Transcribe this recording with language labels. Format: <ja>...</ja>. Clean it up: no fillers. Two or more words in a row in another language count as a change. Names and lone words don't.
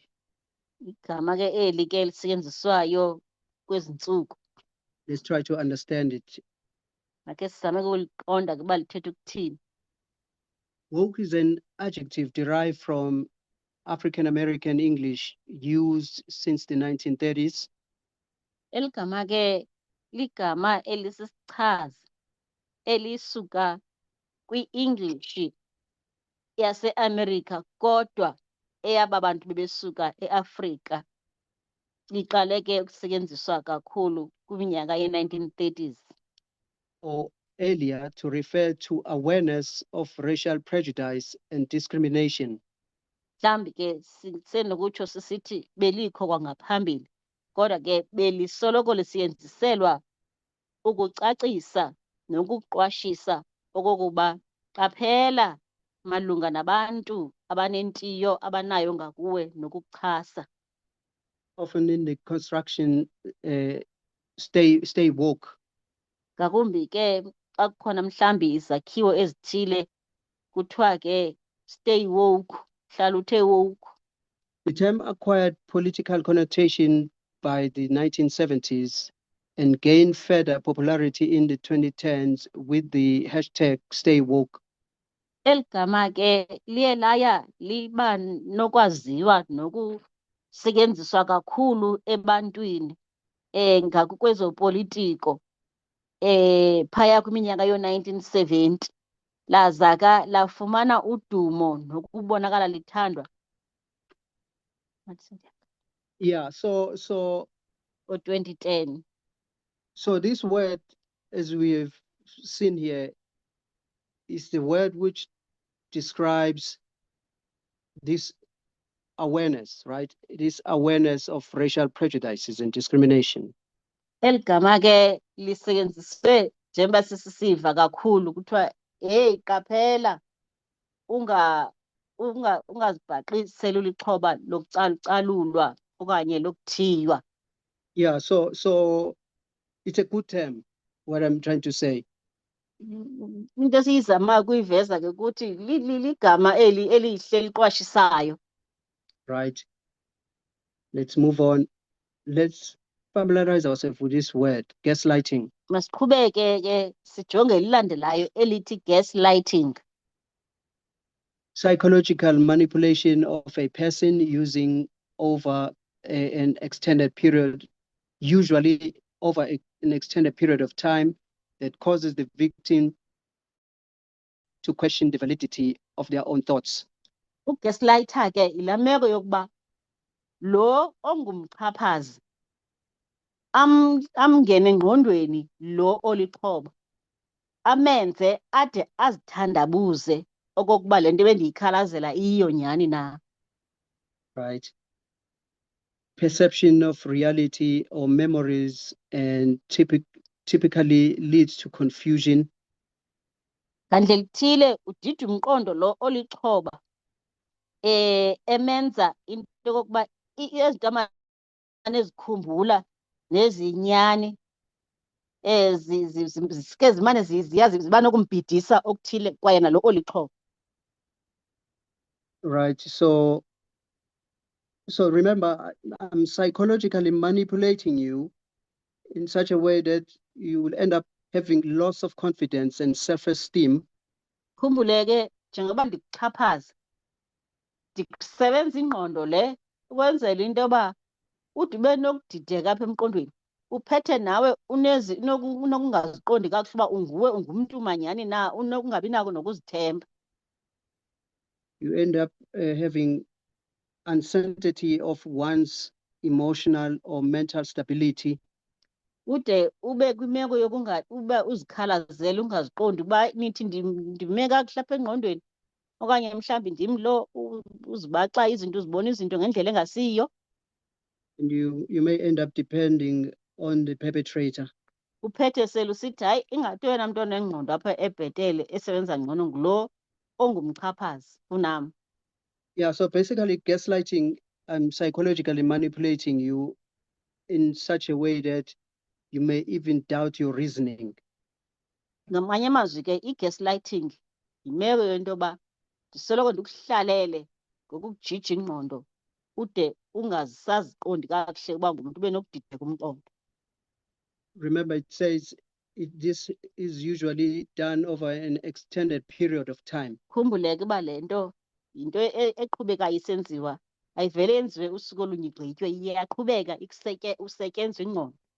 <xh>Igama ke eli ke lisetyenziswayo kwezi ntsuku.</xh> <en>Let's try to understand it.</en> <xh>Makhe sizame ukuliqonda ke uba lithetha ukuthini.</xh> <en>Woke is an adjective derived from African American English used since the 1930s.</en> <xh>Eli gama ke ligama elisisichazi elisuka kwi-English yaseAmerica kodwa eyaba bantu bebesuka eAfrika. Liqale ke ukusetyenziswa kakhulu kwiminyaka ye-1930s.</xh> <en>Or earlier to refer to awareness of racial prejudice and discrimination.</en> <xh>Mhlawumbi ke sisenokutsho sisithi belikho kwangaphambili kodwa ke belisoloko lisetyenziselwa ukucacisa nokuqwashisa okokuba qaphela malunga nabantu abanentiyo abanayo ngakuwe nokukuchasa.</xh> <en>Often in the construction, stay woke.</en> <xh>Ngakumbi ke xa kukhona mhlawumbi izakhiwo ezithile kuthiwa ke</xh> <en>stay woke,</en> <xh>hlala uthe woke.</xh> <en>The term acquired political connotation by the 1970s and gained further popularity in the 2010s with the hashtag Stay Woke.</en> <xh>Eli gama ke liye laya liba nokwaziwa nokusetyenziswa kakhulu ebantwini ngakukwezopolitiko phaya kwiminyaka yo-1970 lazaka lafumana udumo nokubonakala lithandwa.</xh> <en>Yeah, so</en> <xh>Ngo-2010.</xh> <en>So this word, as we have seen here, is the word which describes this awareness, right? This awareness of racial prejudices and discrimination.</en> <xh>Eli gama ke lisetyenziswe njengoba sisisiva kakhulu kuthiwa hey qaphela ungazibhaqiseli ulixhoba lokucalucalulwa okanye lokuthiywa.</xh> <en>Yeah, so it's a good term, what I'm trying to say.</en> <xh>Into esiyizamayo kuyiveza ke ukuthi ligama eli elihle liqwashisayo.</xh> <en>Right. Let's move on. Let's familiarize ourselves with this word, gaslighting.</en> <xh>Masiqhubeke ke sijonge elilandelayo elithi gaslighting.</xh> <en>Psychological manipulation of a person using over an extended period, usually over an extended period of time, that causes the victim to question the validity of their own thoughts.</en> <xh>Ugaslighter ke ilameko yokuba lo ongumxhaphazi amngene engqondweni lo olixhoba amenze ade azithandabuze okokuba le nto bendiyikhalazela iyiyo nyhani na.</xh> <en>Right. Perception of reality or memories and typically leads to confusion.</en> <xh>Ngandlela ithile udida umqondo lo olixhoba emenza into yokokuba ezinto amane ezikhumbula nezinyani ke zimane ziba nokumbhidisa okuthile kwaye nalo olixhoba.</xh> <en>Right. So remember, I'm psychologically manipulating you in such a way that you will end up having loss of confidence and self-esteem.</en> <xh>Khumbule ke njengoba ndikuxhaphaza ndisebenza ingqondo le ukwenzela into yoba ude ube nokudideka apha emqondweni uphethe nawe unokungaziqondi kakuhle uba ungumntu manyhani na, unokungabi nako nokuzithemba.</xh> <en>You end up having uncertainty of one's emotional or mental stability.</en> <xh>Ude ube kwimeko uba uzikhalazele ungaziqondi uba nithi ndime kakuhle apha engqondweni okanye mhlawumbi ndim lo uzibaxa izinto uzibona izinto ngendlela engasiyiyo.</xh> <en>And you may end up depending on the perpetrator.</en> <xh>Uphethe sele usithi hayi ingathi wena mntu onengqondo apha ebhetele esebenza ngcono ngulo ongumxhaphazi kunam.</xh> <en>Yeah, so basically gaslighting, I'm psychologically manipulating you in such a way that you may even doubt your reasoning.</en> <xh>Ngamanye amazwi ke i-gaslighting yimeko yento yoba ndisoloko ndikuhlalele ngokukujija ingqondo ude ungasaziqondi kakuhle uba ngumntu ube nokudideka umqondo.</xh> <en>Remember, it says this is usually done over an extended period of time.</en> <xh>Khumbuleke uba le nto yinto eqhubekayo isenziwa, ayivele yenziwe usuku olunye igqitywe, iyaqhubeka usetyenzwa ingqondo.</xh>